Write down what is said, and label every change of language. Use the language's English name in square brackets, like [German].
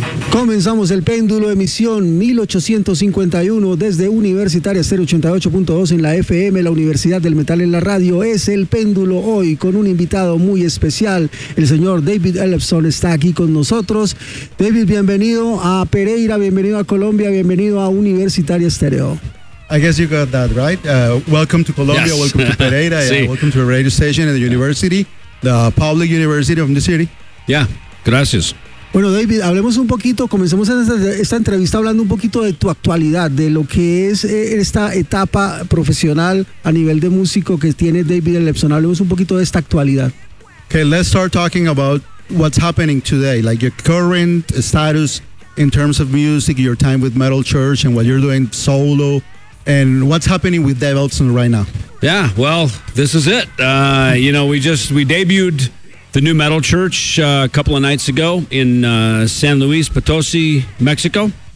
[Spanish] Comenzamos el péndulo, emisión 1851 desde Universitaria 088.2 en la FM, la Universidad del Metal en la radio. Es el péndulo hoy con un invitado muy especial, el señor David Ellefson está aquí con nosotros. David, bienvenido a Pereira, bienvenido a Colombia, bienvenido a Universitaria Estéreo. [English] I guess you got that right. Welcome to Colombia, yes. Welcome to Pereira, sí. Welcome to a radio station at the university, the public university of the city. Yeah, gracias. [Spanish] Bueno, David, hablemos un poquito, comencemos esta entrevista hablando un poquito de tu actualidad, de lo que es esta etapa profesional a nivel de músico que tiene David Ellefson. Hablemos un poquito de esta actualidad. [English] Okay, let's start talking about what's happening today, like your current status in terms of music, your time with Metal Church and what you're doing solo, and what's happening with Dave Ellefson right now. Yeah, well, this is it. We debuted the new Metal Church a couple of nights ago in San Luis Potosi, Mexico.